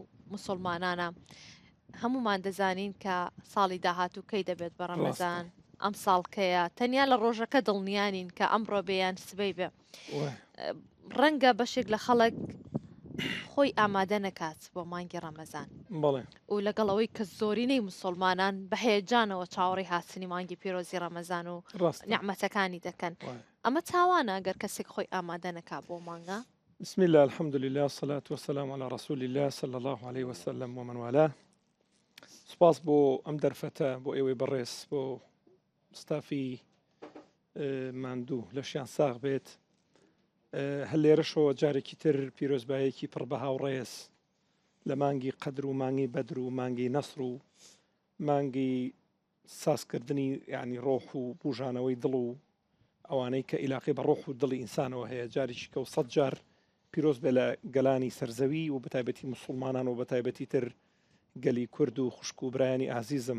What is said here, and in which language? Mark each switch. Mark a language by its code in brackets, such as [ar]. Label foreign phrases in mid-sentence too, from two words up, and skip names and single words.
[ckb] مسلمانانە هەمومان دەزانین کە ساڵی داهاتوو کەی دەبێت بە ڕەمەزان ئەم ساڵکەیە تەنیا لە ڕۆژەکە دڵنیانین کە ئەمڕۆ بێیان سبەی بێ ڕەنگە بەشێک لە خەڵک خۆی ئامادە نەکات بۆ مانگی ڕەمەزان و لەگەڵەوەی کە زۆرینەی مسلمانان بە هەیەجانەوە چاوەڕی هاتنی مانگی پیرۆزی ڕەمەزان و نعمەتەکانی دەکەن ئەمە تاوانە ئەگەر کەسێک خۆی ئامادە نەکات بۆ مانگە. [ar] بسم الله الحمد لله والصلاة والسلام على رسول الله صلى الله عليه وسلم ومن والاه. [ckb] سپاس بۆ ئەم دەرفەتە بۆ ئێوەی بەڕێز بۆ ستافی ماندوو لەشیان ساغ بێت. هەل لێرەشەوە جارێکی تر پیرۆزبایەکی پڕ بە هاوڕێز لە مانگی قەدر و مانگی بەدر و مانگی نەسر و مانگی سازکردنی یعنی ڕۆح و بوژانەوەی دڵ و ئەوانەی کە ئیلاقی بە ڕۆح و دڵی ئینسانەوە هەیە جارێکی کە و 100 جار پیرۆز بێ لە گەلانی سەرزەوی و بەتایبەتی مسلمانان و بەتایبەتی تر گەلی کورد و خوشک و برایانی ئازیزم.